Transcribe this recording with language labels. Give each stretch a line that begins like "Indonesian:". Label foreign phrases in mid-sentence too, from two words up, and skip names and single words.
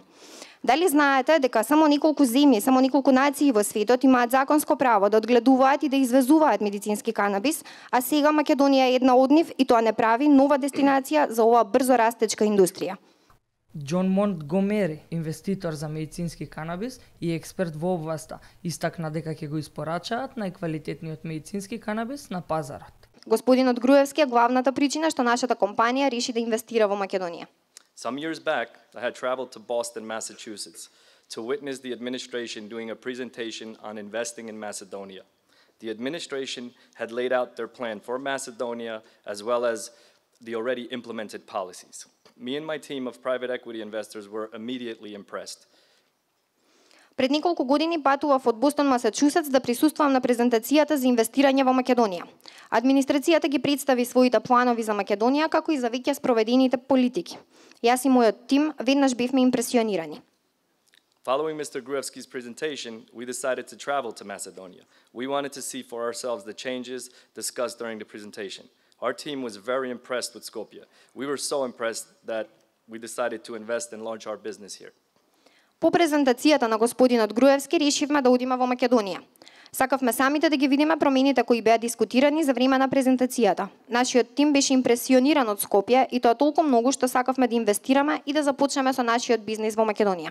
Macedonian: Дали знаете дека само неколку земји, само неколку нации во светот имаат законско право да одгледуваат и да извезуваат медицински канабис, а сега Македонија е една од нив и тоа не прави нова дестинација за оваа брзо растечка индустрија. Џон Монтгомери, инвеститор за медицински канабис и експерт во областа, истакна дека ќе го испорачаат најквалитетниот медицински канабис на пазарот. Господинот Груевски е главната причина што нашата компанија реши да инвестира во Македонија.
English: Some years back, I had traveled to Boston, Massachusetts, to witness the administration doing a presentation on investing in Macedonia. The administration had laid out their plan for Macedonia as well as the already implemented policies. Me and my team of private equity investors were immediately impressed.
Macedonian: Пред неколку години патував од Бостон, Масачусетс да присуствувам на презентацијата за инвестирање во Македонија. Администрацијата ги представи своите планови за Македонија како и за веќе спроведените политики. Јас и мојот тим веднаш бевме импресионирани.
English: Following Mr. Gruevski's presentation, we decided to travel to Macedonia. We wanted to see for ourselves the changes discussed during the presentation. Our team was very impressed with Skopje. We were so impressed that we decided to invest and launch our business here.
Macedonian: По презентацијата на господинот Груевски решивме да одиме во Македонија. Сакавме самите да ги видиме промените кои беа дискутирани за време на презентацијата. Нашиот тим беше импресиониран од Скопје и тоа толку многу што сакавме да инвестираме и да започнеме со нашиот бизнис во Македонија.